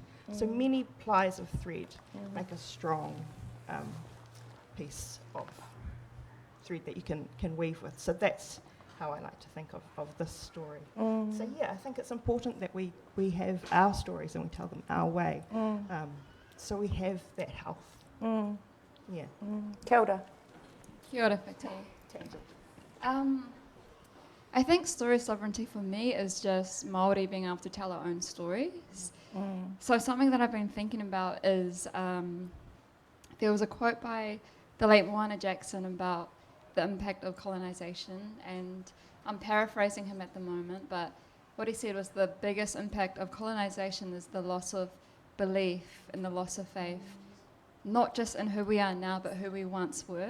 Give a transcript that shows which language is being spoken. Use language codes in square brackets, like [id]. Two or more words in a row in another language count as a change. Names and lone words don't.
[en] So many plies of thread make a strong piece of thread that you can weave with. So that's how I like to think of this story. So yeah, I think it's important that we have our stories and we tell them our way. So we have that health. Yeah. [mi] Kia ora. Kia ora whakatau. [en] I think story sovereignty for me is just Maori being able to tell our own stories. So something that I've been thinking about is there was a quote by the late Moana Jackson about the impact of colonization, and I'm paraphrasing him at the moment, but what he said was the biggest impact of colonization is the loss of belief and the loss of faith, not just in who we are now, but who we once were.